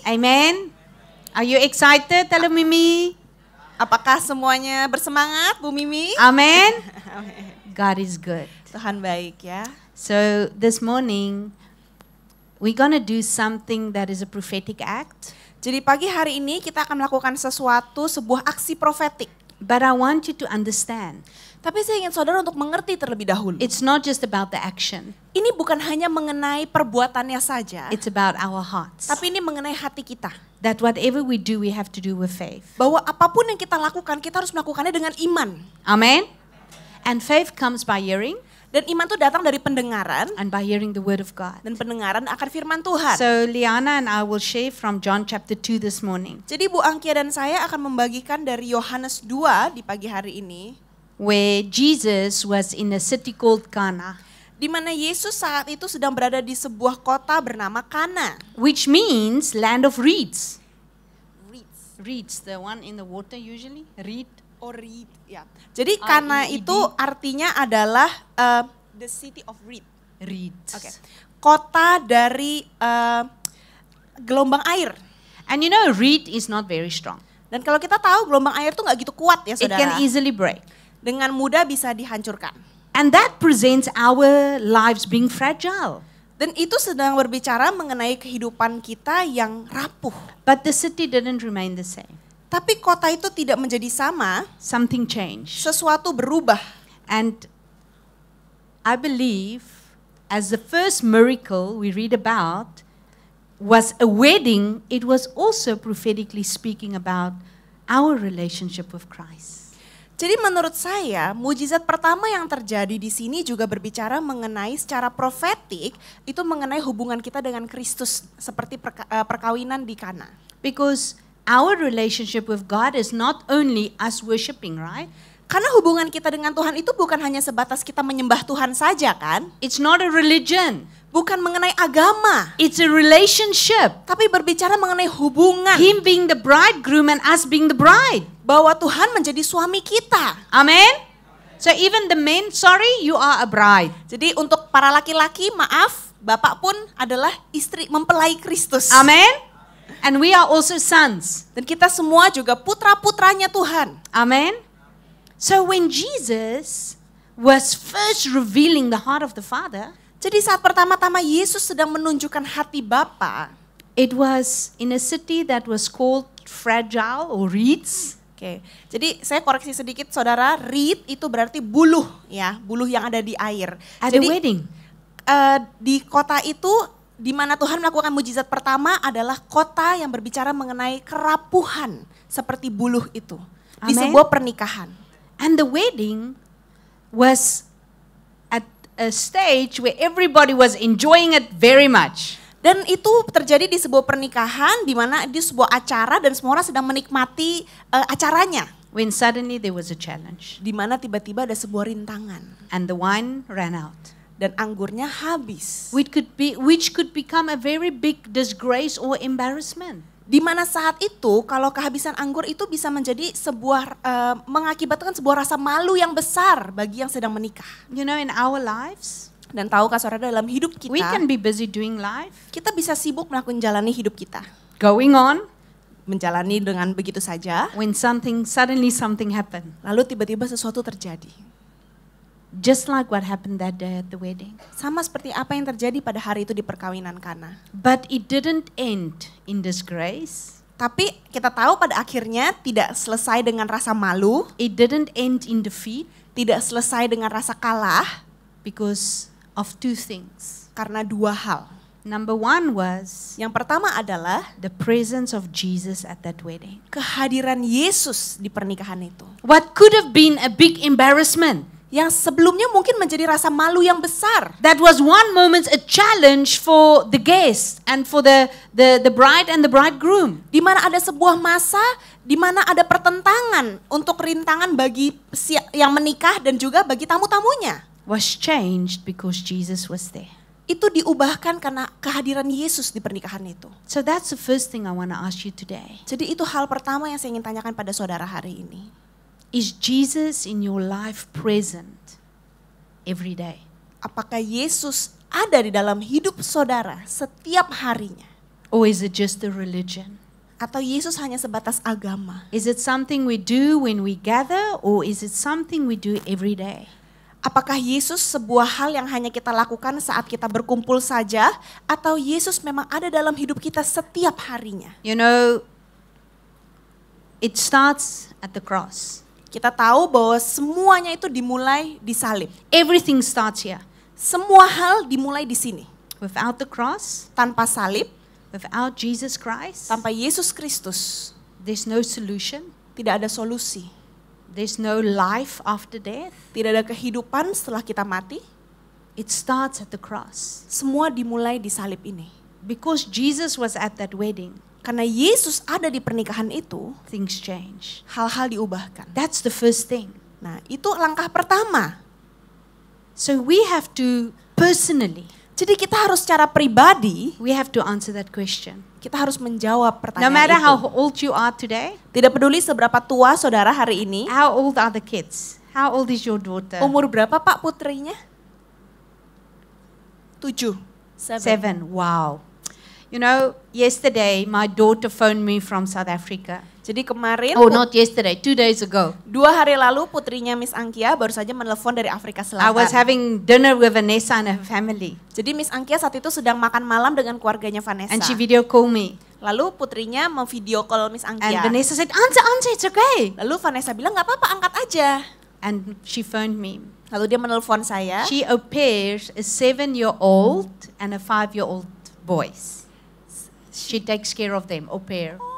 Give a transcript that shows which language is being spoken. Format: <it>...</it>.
<en>Amen. Are you excited? Tell Mimi.</en> <id>Apakah semuanya bersemangat, Bu Mimi?</id> <en>Amen. God is good.</en> <id>Tuhan baik ya.</id> <en>So this morning, we're gonna do something that is a prophetic act.</en> <id>Jadi pagi hari ini kita akan melakukan sesuatu, sebuah aksi profetik.</id> <en>But I want you to understand,</en> <id>Tapi saya ingin saudara untuk mengerti terlebih dahulu.</id> <en>it's not just about the action.</en> <id>Ini bukan hanya mengenai perbuatannya saja,</id> <en>It's about our hearts.</en> <id>tapi ini mengenai hati kita.</id> <en>That whatever we do, we have to do with faith.</en> <id>Bahwa apapun yang kita lakukan, kita harus melakukannya dengan iman.</id> <en>Amen. And faith comes by hearing,</en> <id>Dan iman itu datang dari pendengaran,</id> <en>and by hearing the word of God.</en> <id>dan pendengaran akan firman Tuhan.</id> <en>So Liana and I will share from John chapter 2 this morning,</en> <id>Jadi Bu Angkia dan saya akan membagikan dari Yohanes 2 di pagi hari ini,</id> <en>where Jesus was in a city called Cana,</en> <id>di mana Yesus saat itu sedang berada di sebuah kota bernama Kana.</id> <en>which means land of reeds. Reeds. Reeds, the one in the water usually. Reed.</en> <id>Oh, reed, ya. Jadi Kana</id> <en>R-E-E-D.</en> <id>itu artinya adalah</id> <en>the city of reed. Reeds.</en> <id>Oke. Kota dari gelombang air.</id> <en>And you know, reed is not very strong.</en> <id>Dan kalau kita tahu gelombang air itu nggak gitu kuat ya</id> <en>It</en> <id>saudara.</id> <en>can easily break.</en> <id>Dengan mudah bisa dihancurkan.</id> <en>And that presents our lives being fragile.</en> <id>Dan itu sedang berbicara mengenai kehidupan kita yang rapuh.</id> <en>But the city didn't remain the same.</en> <id>Tapi kota itu tidak menjadi sama,</id> <en>Something changed.</en> <id>sesuatu berubah.</id> <en>And I believe as the first miracle we read about was a wedding, it was also prophetically speaking about our relationship with Christ.</en> <id>Jadi menurut saya, mujizat pertama yang terjadi di sini juga berbicara mengenai secara profetik, itu mengenai hubungan kita dengan Kristus seperti perkawinan di Kana.</id> <en>Because our relationship with God is not only us worshiping, right?</en> <id>Karena hubungan kita dengan Tuhan itu bukan hanya sebatas kita menyembah Tuhan saja kan?</id> <en>It's not a religion.</en> <id>Bukan mengenai agama,</id> <en>It's a relationship.</en> <id>tapi berbicara mengenai hubungan.</id> <en>Him being the bridegroom and us being the bride.</en> <id>Bahwa Tuhan menjadi suami kita.</id> <en>Amen? So even the men, sorry, you are a bride.</en> <id>Jadi untuk para laki-laki, maaf, Bapak pun adalah istri mempelai Kristus.</id> <en>Amen? And we are also sons.</en> <id>Dan kita semua juga putra-putranya Tuhan.</id> <en>Amen? So when Jesus was first revealing the heart of the Father,</en> <id>Jadi saat pertama-tama Yesus sedang menunjukkan hati Bapa,</id> <en>it was in a city that was called Fragile or Reeds.</en> <id>Oke, jadi saya koreksi sedikit saudara, reed itu berarti buluh ya, buluh yang ada di air.</id> <en>At</en> <id>Jadi</id> <en>a wedding.</en> <id>Di kota itu di mana Tuhan melakukan mujizat pertama adalah kota yang berbicara mengenai kerapuhan seperti buluh itu. Di</id> <en>Amen.</en> <id>sebuah pernikahan.</id> <en>And the wedding was at a stage where everybody was enjoying it very much.</en> <id>Dan itu terjadi di sebuah pernikahan di mana di sebuah acara dan semua orang sedang menikmati acaranya.</id> <en>When suddenly there was a challenge</en> <id>Di mana tiba-tiba ada sebuah rintangan.</id> <en>and the wine ran out.</en> <id>dan anggurnya habis.</id> <en>which could become a very big disgrace or embarrassment.</en> <id>Di mana saat itu kalau kehabisan anggur itu bisa menjadi sebuah mengakibatkan sebuah rasa malu yang besar bagi yang sedang menikah.</id> <en>You know, in our lives,</en> <id>Dan tahukah saudara, dalam hidup</id> <en>we can be busy doing life,</en> <id>kita bisa sibuk melakukan jalani hidup kita.</id> <en>going on,</en> <id>Menjalani dengan begitu saja,</id> <en>when suddenly something happened.</en> <id>lalu tiba-tiba sesuatu terjadi.</id> <en>Just like what happened that day at the wedding.</en> <id>Sama seperti apa yang terjadi pada hari itu di perkawinan Kana.</id> <en>But it didn't end in disgrace.</en> <id>Tapi kita tahu pada akhirnya tidak selesai dengan rasa malu,</id> <en>It didn't end in defeat</en> <id>tidak selesai dengan rasa kalah,</id> <en>because of two things.</en> <id>karena dua hal.</id> <en>Number one was</en> <id>Yang pertama adalah</id> <en>the presence of Jesus at that wedding.</en> <id>kehadiran Yesus di pernikahan itu.</id> <en>What could have been a big embarrassment,</en> <id>Yang sebelumnya mungkin menjadi rasa malu yang besar.</id> <en>that was one moment a challenge for the guests and for the bride and the bridegroom.</en> <id>Di mana ada sebuah masa di mana ada pertentangan untuk rintangan bagi yang menikah dan juga bagi tamu-tamunya.</id> <en>Was changed because Jesus was there.</en> <id>Itu diubahkan karena kehadiran Yesus di pernikahan itu.</id> <en>So that's the first thing I want to ask you today.</en> <id>Jadi itu hal pertama yang saya ingin tanyakan pada saudara hari ini.</id> <en>Is Jesus in your life present every day?</en> <id>Apakah Yesus ada di dalam hidup saudara setiap harinya?</id> <en>Or is it just a religion?</en> <id>Atau Yesus hanya sebatas agama?</id> <en>Is it something we do when we gather, or is it something we do every day?</en> <id>Apakah Yesus sebuah hal yang hanya kita lakukan saat kita berkumpul saja, atau Yesus memang ada dalam hidup kita setiap harinya?</id> <en>You know, it starts at the cross.</en> <id>Kita tahu bahwa semuanya itu dimulai di salib.</id> <en>Everything starts here.</en> <id>Semua hal dimulai di sini.</id> <en>Without the cross,</en> <id>Tanpa salib,</id> <en>without Jesus Christ,</en> <id>tanpa Yesus Kristus,</id> <en>there's no solution.</en> <id>tidak ada solusi.</id> <en>There's no life after death.</en> <id>Tidak ada kehidupan setelah kita mati.</id> <en>It starts at the cross.</en> <id>Semua dimulai di salib ini.</id> <en>Because Jesus was at that wedding,</en> <id>Karena Yesus ada di pernikahan itu,</id> <en>things change.</en> <id>hal-hal diubahkan.</id> <en>That's the first thing.</en> <id>Nah, itu langkah pertama.</id> <en>So we have to personally,</en> <id>Jadi kita harus secara pribadi, we have to answer that question. kita harus menjawab pertanyaan</id> <en>matter</en> <id>itu.</id> <en>how old you are today,</en> <id>Tidak peduli seberapa tua saudara hari ini,</id> <en>how old are the kids? How old is your daughter?</en> <id>umur berapa Pak putrinya?</id> <en>7. 7. Wow. You know, yesterday my daughter phoned me from South Africa.</en> <id>Jadi kemarin,</id> <en>Oh, not yesterday, 2 days ago.</en> <id>2 hari lalu putrinya Miss Angkia baru saja menelpon dari Afrika</id> <en>I was having dinner with Vanessa and her family.</en> <id>Jadi Miss Angkia saat itu sedang makan malam dengan keluarganya Vanessa.</id> <en>And she video called me.</en> <id>Lalu putrinya memvideo call Miss</id> <en>And</en> <id>Angkia.</id> <en>Vanessa said, answer, it's okay.</en> <id>Lalu Vanessa bilang nggak apa-apa, angkat aja.</id> <en>And she phoned me.</en> <id>Lalu dia menelpon saya.</id> <en>She au pairs a 7-year-old and a 5-year-old boys. She takes care of them, au pair.</en>